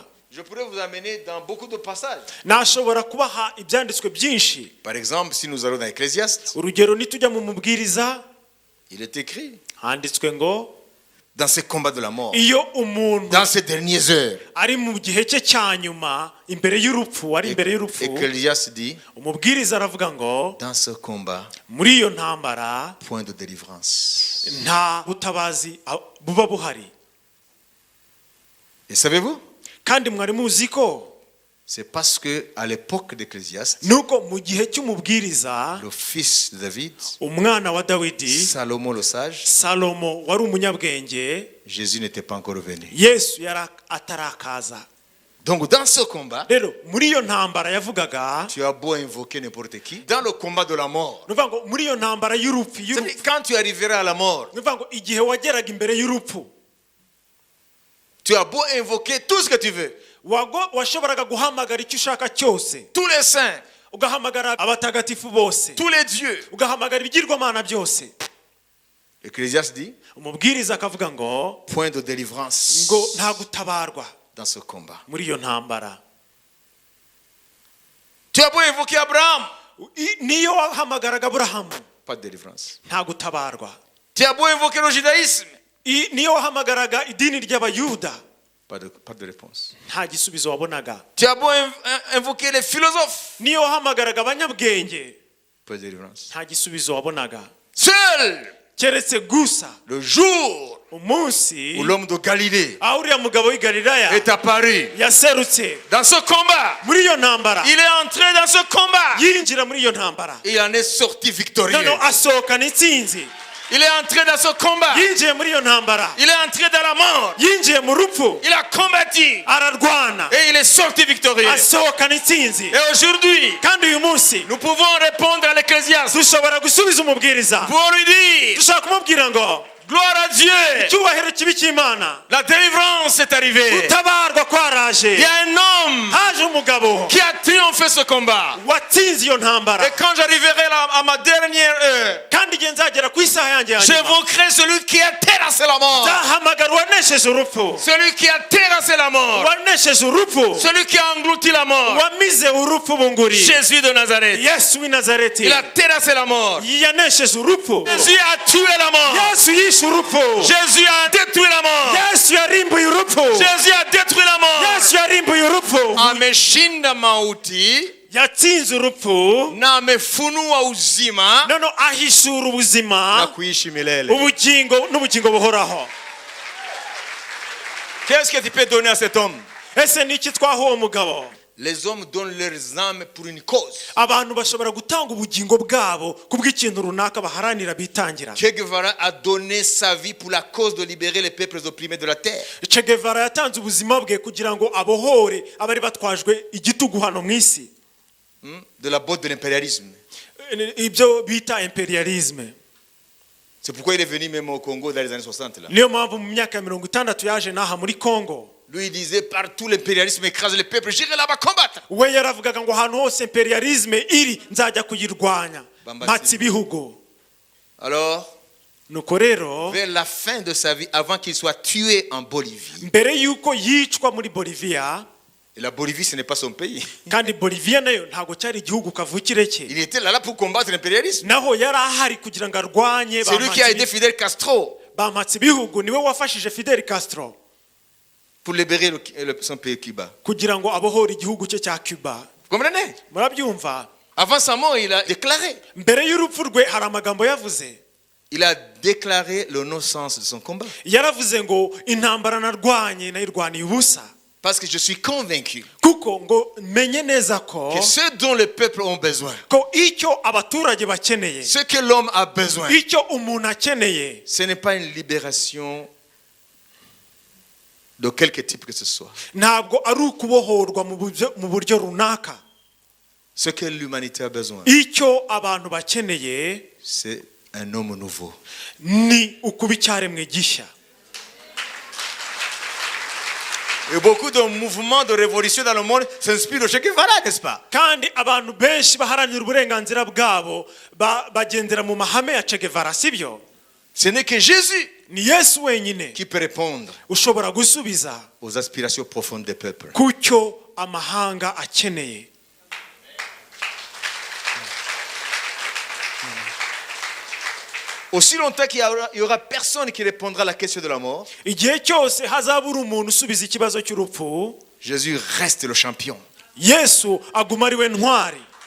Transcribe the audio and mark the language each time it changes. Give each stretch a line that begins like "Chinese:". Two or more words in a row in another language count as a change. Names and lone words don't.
French: Je pourrais vous amener dans beaucoup de passages.
Kinyarwanda: Nashobora kubaha ibyanditswe byinshi.
French: Par exemple, si nous allons dans Ecclésiaste,
Kinyarwanda: Urugero, nitujya mu mubwiriza,
French: il est écrit,
Kinyarwanda: handitswe ngo
French: dans ces combats de la mort,
Kinyarwanda: iyo umuntu
French: dans ces dernières heures,
Kinyarwanda: ari mu gihe cye cya nyuma, imbere y'urupfu, ari imbere y'urupfu,
French: Ecclésiaste dit,
Kinyarwanda: umubwiriza aravuga ngo
French: dans ce combat,
Kinyarwanda: muri iyo ntambara
French: point de délivrance.
Kinyarwanda: nta butabazi buba buhari.
French: Et savez-vous,
Kinyarwanda: Kandi mwari muzi ko
French: c'est parce que à l'époque d'Ecclésiaste,
Kinyarwanda: nuko mu gihe cy'umubwiriza,
French: le fils de David,
Kinyarwanda: umwana wa Dawidi,
French: Salomon le sage,
Kinyarwanda: Salomo wari umunyabwenge,
French: Jésus n'était pas encore venu.
Kinyarwanda: Yesu yari atarakaza.
French: Donc dans ce combat,
Kinyarwanda: Rero muri iyo ntambara yavugaga,
French: tu as beau invoquer n'importe qui, dans le combat de la mort,
Kinyarwanda: nuvuga ngo muri iyo ntambara y'urupfu,
French: c'est-à-dire, quand tu arriveras à la mort,
Kinyarwanda: nuvuga ngo igihe wageraga imbere y'urupfu,
French: tu as beau invoquer tout ce que tu veux,
Kinyarwanda: washoboraga guhamagara icyo ushaka cyose,
French: tous les saints,
Kinyarwanda: ugahamagara abatagatifu bose,
French: tous les dieux.
Kinyarwanda: ugahamagara ibigirwamana byose.
French: Ecclésiaste dit,
Kinyarwanda: Umubwiriza akavuga ngo
French: point de délivrance
Kinyarwanda: nta gutabarwa
French: dans ce combat.
Kinyarwanda: muri iyo ntambara.
French: Tu as beau invoquer Abraham,
Kinyarwanda: Niyo wahamagaraga Aburahamu,
French: pas de délivrance.
Kinyarwanda: nta gutabarwa.
French: Tu as beau invoquer le judaïsme,
Kinyarwanda: Niyo wahamagaraga idini ry'abayuda,
French: pas de réponse.
Kinyarwanda: nta gisubizo wabonaga.
French: Tu as beau invoquer les philosophes,
Kinyarwanda: Niyo wahamagaraga abanyabwenge,
French: pas de délivrance.
Kinyarwanda: nta gisubizo wabonaga.
French: Seul
Kinyarwanda: Keretse gusa
French: le jour
Kinyarwanda: umunsi
French: où l'homme de Galilée
Kinyarwanda: aho uriya mugabo w'i Galilaya
French: est apparu.
Kinyarwanda: yaserutse
French: Dans ce combat,
Kinyarwanda: muri iyo ntambara
French: il est entré dans ce combat.
Kinyarwanda: yinjira muri iyo ntambara
French: Et il en est sorti victorieux.
Kinyarwanda: noneho asohokana intsinzi
French: Il est entré dans ce combat.
Kinyarwanda: yinjiye muri iyo ntambara
French: Il est entré dans la mort.
Kinyarwanda: yinjiye mu rupfu
French: Il a combattu.
Kinyarwanda: ararwana
French: Et il est sorti victorieux.
Kinyarwanda: asohokana intsinzi
French: Et aujourd'hui,
Kinyarwanda: kandi uyu munsi
French: nous pouvons répondre à l'Ecclésiaste
Kinyarwanda: dushobora gusubiza umubwiriza
French: pour lui dire,
Kinyarwanda: dushobora kumubwira ngo
French: gloire à Dieu,
Kinyarwanda: icyubahiro kibi cy'Imana
French: la délivrance est arrivée.
Kinyarwanda: gutabarwa kwaraje
French: Il y a un homme
Kinyarwanda: haje umugabo
French: qui a triomphé ce combat.
Kinyarwanda: watsinze iyo ntambara
French: Et quand j'arriverai à ma dernière heure,
Kinyarwanda: kandi igihe nzagera ku isaha yanjye ya nyuma
French: j'évoquerai celui qui a terrassé la mort.
Kinyarwanda: nzahamagara uwanesheje urupfu
French: Celui qui a terrassé la mort.
Kinyarwanda: uwanesheje urupfu
French: Celui qui a englouti la mort.
Kinyarwanda: wamize urupfu bunguri
French: Jésus de Nazareth.
Kinyarwanda: yesu w'i nazareti
French: Il a terrassé la mort.
Kinyarwanda: yanesheje urupfu
French: Jésus a tué la mort.
Kinyarwanda: yesu yishe urupfu
French: Jésus a détruit la mort.
Kinyarwanda: yesu yarimbuye urupfu
French: Jésus a détruit la mort.
Kinyarwanda: yesu yarimbuye urupfu
Swahili: Ameshinda mauti
Kinyarwanda: yatsinze urupfu
Swahili: na amefunua uzima
Kinyarwanda: noneho ahishura na ubuzima
Swahili: kuishi milele.
Kinyarwanda: ubugingo n'ubugingo buhoraho.
French: Qu'est-ce que tu peux donner à cet homme?
Kinyarwanda: ese ni iki twaha uwo mugabo?
French: Les hommes donnent leurs âmes pour une cause.
Kinyarwanda: abantu bashobora gutanga ubugingo bwabo kubw'ikintu runaka baharanira bitangira.
French: Che Guevara a donné sa vie pour la cause de libérer les peuples opprimés de la terre.
Kinyarwanda: Che Guevara yatanze ubuzima bwe kugira ngo abohore abari batwajwe igitugu hano mu isi,
French: De la botte de l'impérialisme.
Kinyarwanda: ibyo bita imperialisme.
French: C'est pourquoi il est venu même au Congo dans les années 60. Là.
Kinyarwanda: niyo mpamvu mu myaka ya 60 yaje n'aha muri Congo.
French: Lui, il disait, partout l'impérialisme écrase les peuples, j'irai là-bas combattre.
Kinyarwanda: we yaravugaga ngo ahantu hose imperialisme iri nzajya kuyirwanya mpatse ibihugu.
French: Alors,
Kinyarwanda: nuko rero
French: vers la fin de sa vie, avant qu'il soit tué en Bolivie,
Kinyarwanda: mbere yuko yicwa muri Bolivia,
French: et la Bolivie, ce n'est pas son pays.
Kinyarwanda: kandi Bolivia nayo ntago cyari igihugu kavukire cye,
French: Il était là pour combattre l'impérialisme.
Kinyarwanda: naho yari ahari kugira ngo arwanye
French: C'est lui qui a aidé Fidel Castro
Kinyarwanda: bamatse ibihugu. niwe wafashije Fidel Castro
French: pour libérer son pays Cuba.
Kinyarwanda: kugira ngo abohore igihugu cye cya Cuba.
French: Vous comprenez?
Kinyarwanda: murabyumva?
French: Avant sa mort, il a déclaré.
Kinyarwanda: mbere y'urupfu rwe hari amagambo yavuze.
French: Il a déclaré l'innocence de son combat.
Kinyarwanda: yaravuze ngo intambara narwanye nayirwaniye ubusa,
French: Parce que je suis convaincu
Kinyarwanda: kuko ngo menye neza ko
French: que ce dont le peuple a besoin,
Kinyarwanda: ko icyo abaturage bakeneye,
French: ce que l'homme a besoin,
Kinyarwanda: icyo umuntu akeneye
French: ce n'est pas une libération de quelque type que ce soit.
Kinyarwanda: ntabwo ari ukubohorwa mu buryo runaka.
French: Ce que l'humanité a besoin,
Kinyarwanda: icyo abantu bakeneye
French: c'est un homme nouveau.
Kinyarwanda: ni ukuba icyaremwe gishya.
French: Et beaucoup de mouvements de révolution dans le monde s'inspirent de Che Guevara, n'est-ce pas?
Kinyarwanda: kandi abantu benshi baharanira uburenganzira bwabo bagendera mu mahame ya Che Guevara, sibyo?
French: Ce n'est que Jésus
Kinyarwanda: ni Yesu wenyine
French: qui peut répondre
Kinyarwanda: ushobora gusubiza
French: aux aspirations profondes des peuples.
Kinyarwanda: ku cyo amahanga akeneye.
French: Aussi longtemps qu'il y aura personne qui répondra à la question de la mort,
Kinyarwanda: igihe cyose hazabura umuntu usubiza ikibazo cy'urupfu,
French: Jésus reste le champion.
Kinyarwanda: Yesu aguma ari we ntwari.